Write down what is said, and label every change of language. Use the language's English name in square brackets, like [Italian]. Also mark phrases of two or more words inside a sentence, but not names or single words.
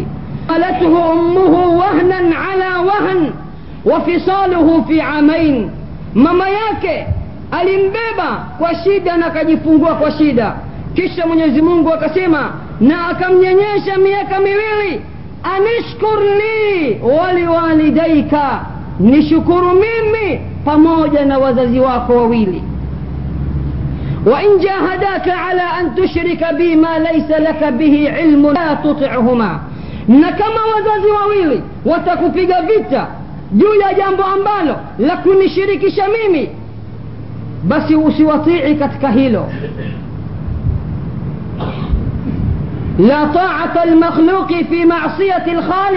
[Arabic] حملته أمه وهنا على وهن وفصاله في 2 عامين, [Swahili] mama yake alimbeba kwa shida na akajifungua kwa shida. Kisha Mwenyezi Mungu akasema na akamnyenyesha miaka 2. [Arabic] أن اشكر لي ولوالديك, [Swahili] nishukuru mimi pamoja na wazazi wako wawili. [Arabic] وإن جاهداك على أن تشرك بي ما ليس لك به علم فلا تطعهما, [Swahili] Na kama wazazi wawili watakupiga vita juu ya jambo ambalo la kunishirikisha mimi, basi usiwatii katika hilo. [Arabic] لا طاعة لمخلوق في معصية الخالق.